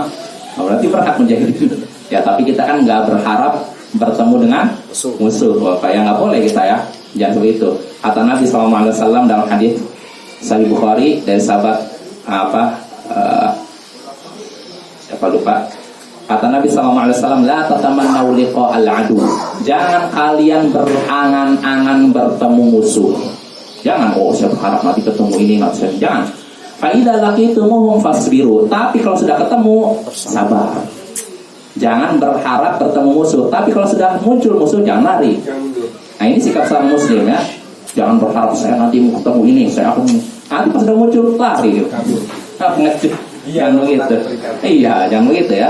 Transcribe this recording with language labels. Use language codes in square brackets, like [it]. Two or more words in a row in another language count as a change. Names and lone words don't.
[id] berarti berhak menjadi. Ya, tapi kita kan nggak berharap bertemu dengan musuh. Kayak nggak boleh kita ya, jangan begitu. Kata Nabi SAW dalam hadis Sahih Bukhari dari sahabat siapa lupa. Kata Nabi SAW, [ar] لا تتمنوا لقاء العدو. [id] Jangan kalian berangan-angan bertemu musuh. Jangan, saya berharap nanti ketemu ini, jangan. [ar] فإذا لقيتموهم فاصبروا. [id] Tapi kalau sudah ketemu, sabar. Jangan berharap bertemu musuh. Tapi kalau sudah muncul musuh, jangan lari. Nah, ini sikap seorang muslim ya. Jangan berharap saya nanti mau ketemu ini, saya akan nanti pas sudah muncul lari gitu. Jangan begitu. Iya, jangan begitu ya.